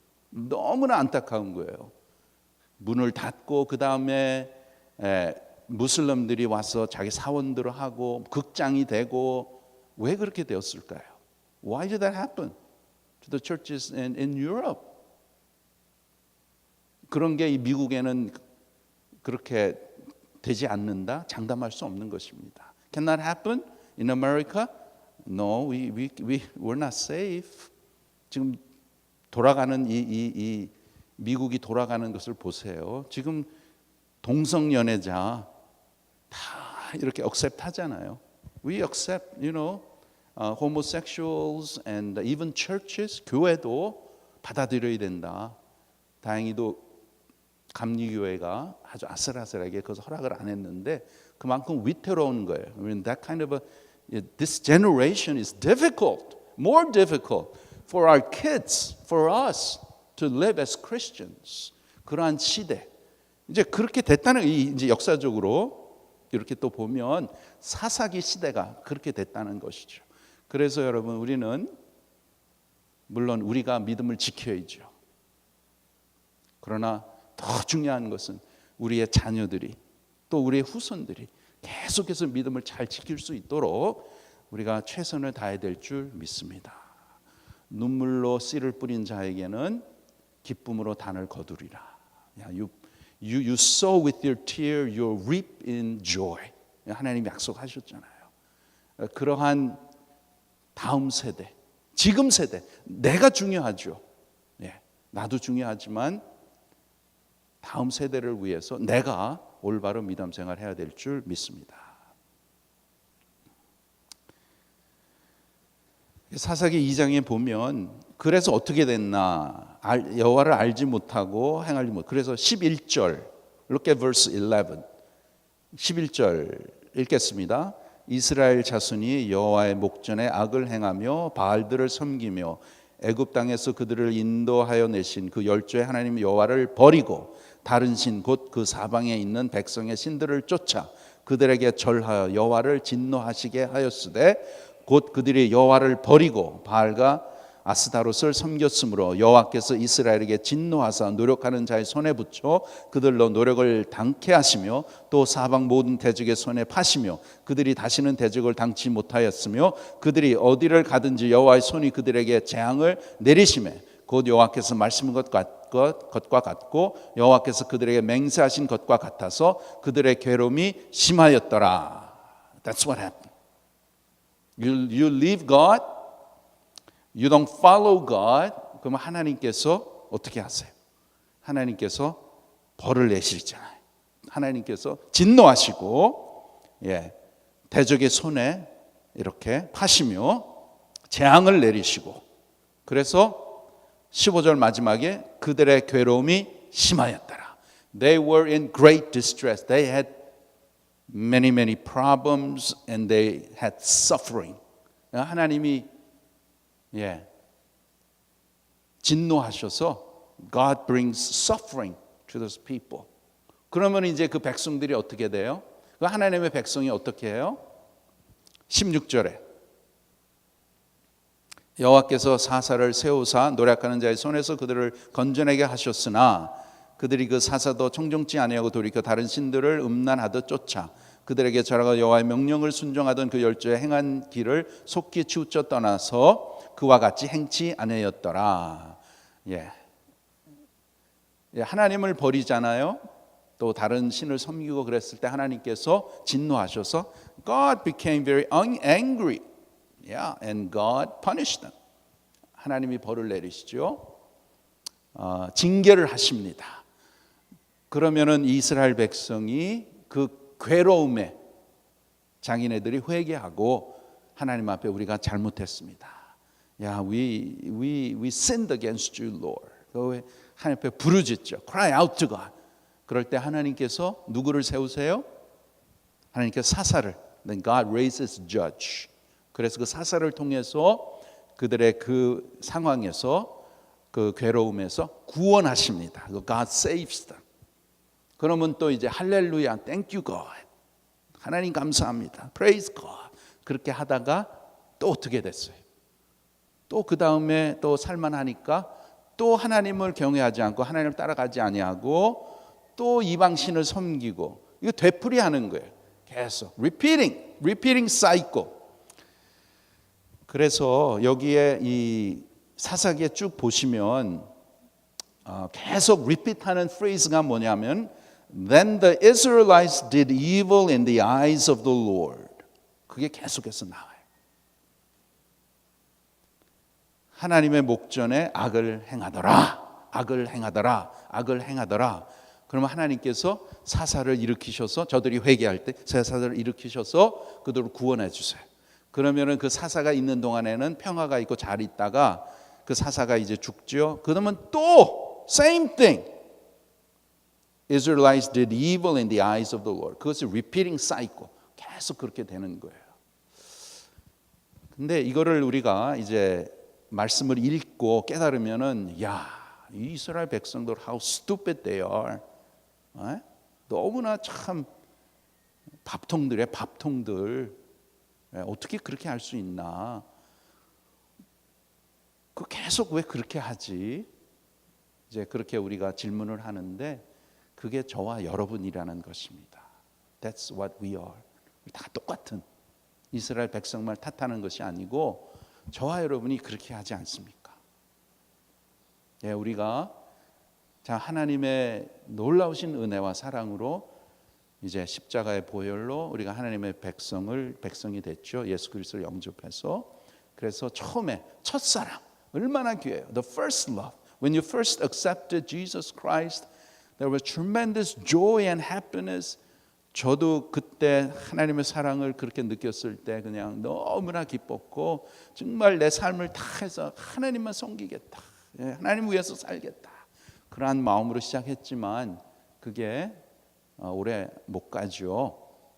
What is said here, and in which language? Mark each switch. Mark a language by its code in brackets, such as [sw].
[ko] 너무나 안타까운 거예요. 문을 닫고 그 다음에 무슬림들이 와서 자기 사원들을 하고 극장이 되고 왜 그렇게 되었을까요? [en] Why did that happen to the churches in Europe? [ko] 그런 게 이 미국에는 그렇게 되지 않는다? 장담할 수 없는 것입니다. [en] Can that happen in America? No, we're not safe. [ko] 지금 돌아가는 이 미국이 돌아가는 것을 보세요. 지금 동성 연애자 다 이렇게 accept 하잖아요. [en] We accept, homosexuals and even churches, [ko] 교회도 받아들여야 된다. 다행히도 감리교회가 아주 아슬아슬하게 그것을 허락을 안 했는데 그만큼 위태로운 거예요. [en] I mean, that kind of this generation is difficult, more difficult for our kids, for us to live as Christians. [ko] 그러한 시대. 이제 그렇게 됐다는 이제 역사적으로 이렇게 또 보면 사사기 시대가 그렇게 됐다는 것이죠. 그래서 여러분 우리는 물론 우리가 믿음을 지켜야죠. 그러나 더 중요한 것은 우리의 자녀들이 또 우리의 후손들이 계속해서 믿음을 잘 지킬 수 있도록 우리가 최선을 다해야 될 줄 믿습니다. 눈물로 씨를 뿌린 자에게는 기쁨으로 단을 거두리라. [en] You sow with your tear, you reap in joy. [ko] 하나님이 약속하셨잖아요. 그러한 다음 세대, 지금 세대, 내가 중요하죠. 나도 중요하지만 다음 세대를 위해서 내가 올바른 믿음 생활 해야 될 줄 믿습니다. 사사기 2장에 보면 그래서 어떻게 됐나 여호와를 알지 못하고 행하지 못. 그래서 11절 [en] Look at verse 11. [ko] 11절 읽겠습니다. 이스라엘 자손이 여호와의 목전에 악을 행하며 바알들을 섬기며 애굽 땅에서 그들을 인도하여 내신 그 열조의 하나님 여호와를 버리고 다른 신 곧 그 사방에 있는 백성의 신들을 쫓아 그들에게 절하여 여호와를 진노하시게 하였으되 곧 그들이 여호와를 버리고 바알과 아스타롯을 섬겼으므로 여호와께서 이스라엘에게 진노하사 노력하는 자의 손에 붙여 그들로 노력을 당케 하시며 또 사방 모든 대적의 손에 파시며 그들이 다시는 대적을 당치 못하였으며 그들이 어디를 가든지 여호와의 손이 그들에게 재앙을 내리시매 곧 여호와께서 말씀한 것과 같고 여호와께서 그들에게 맹세하신 것과 같아서 그들의 괴로움이 심하였더라. [en] That's what happened. You leave God, you don't follow God. [ko] 그러면 하나님께서 어떻게 하세요? 하나님께서 벌을 내시잖아요. 하나님께서 진노하시고 대적의 손에 이렇게 파시며 재앙을 내리시고 그래서 15절 마지막에 그들의 괴로움이 심하였더라. [en] They were in great distress. They had many problems and they had suffering. [ko] 하나님이 진노하셔서 [en] God brings suffering to those people. [ko] 그러면 이제 그 백성들이 어떻게 돼요? 그 하나님의 백성이 어떻게 해요? 16절에 여호와께서 사사를 세우사 노력하는 자의 손에서 그들을 건져내게 하셨으나 그들이 그 사사도 청종치 아니하고 돌이켜 다른 신들을 음란하듯 쫓아 그들에게 절하고 여호와의 명령을 순종하던 그 열조의 행한 길을 속히 치우쳐 떠나서 그와 같이 행치 아니하였더라. 하나님을 버리잖아요. 또 다른 신을 섬기고 그랬을 때 하나님께서 진노하셔서 [en] God became very angry. And God punished them. [ko] 하나님이 벌을 내리시죠. 징계를 하십니다. 그러면은 이스라엘 백성이 그 괴로움에 자기네들이 회개하고 하나님 앞에 우리가 잘못했습니다. [en] We sinned against you, Lord. [ko] 하나님 앞에 부르짖죠. [en] Cry out to God. [ko] 그럴 때 하나님께서 누구를 세우세요? 하나님께서 사사를. [en] Then God raises judge. [ko] 그래서 그 사사를 통해서 그들의 그 상황에서 그 괴로움에서 구원하십니다. [en] God saves them. [ko] 그러면 또 이제 할렐루야, [en] thank you God. [ko] 하나님 감사합니다. [en] Praise God. [ko] 그렇게 하다가 또 어떻게 됐어요? 또 그 다음에 또 살만하니까 또 하나님을 경외하지 않고 하나님을 따라가지 아니하고 또 이방신을 섬기고 이거 되풀이하는 거예요. [en] 계속 repeating cycle. [ko] 그래서 여기에 이 사사기에 쭉 보시면 계속 repeat하는 phrase가 뭐냐면 [en] Then the Israelites did evil in the eyes of the Lord. [ko] 그게 계속해서 나와요. 하나님의 목전에 악을 행하더라. 악을 행하더라. 악을 행하더라. 그러면 하나님께서 사사를 일으키셔서 저들이 회개할 때 사사를 일으키셔서 그들을 구원해 주세요. 그러면은 그 사사가 있는 동안에는 평화가 있고 잘 있다가 그 사사가 이제 죽죠. 그러면 또 [en] same thing. Israelites did evil in the eyes of the Lord. 그것이 repeating cycle. [ko] 계속 그렇게 되는 거예요. 근데 이거를 우리가 이제 말씀을 읽고 깨달으면은 이 이스라엘 백성들 [en] how stupid they are. [ko] 너무나 참 밥통들이야, 밥통들. 어떻게 그렇게 할 수 있나? 그 계속 왜 그렇게 하지? 이제 그렇게 우리가 질문을 하는데 그게 저와 여러분이라는 것입니다. [en] That's what we are. [ko] 다 똑같은 이스라엘 백성만 탓하는 것이 아니고 저와 여러분이 그렇게 하지 않습니까? 우리가 하나님의 놀라우신 은혜와 사랑으로 이제 십자가의 보혈로 우리가 하나님의 백성이 됐죠. 예수 그리스도를 영접해서. 그래서 처음에 첫사랑 얼마나 귀해요. [en] The first love. When you first accepted Jesus Christ, There was tremendous joy and happiness. [ko] 저도 그때 하나님의 사랑을 그렇게 느꼈을 때 그냥 너무나 기뻤고 정말 내 삶을 다 해서 하나님만 섬기겠다. 하나님 위해서 살겠다. 그러한 마음으로 시작했지만 그게 오래 못 가죠.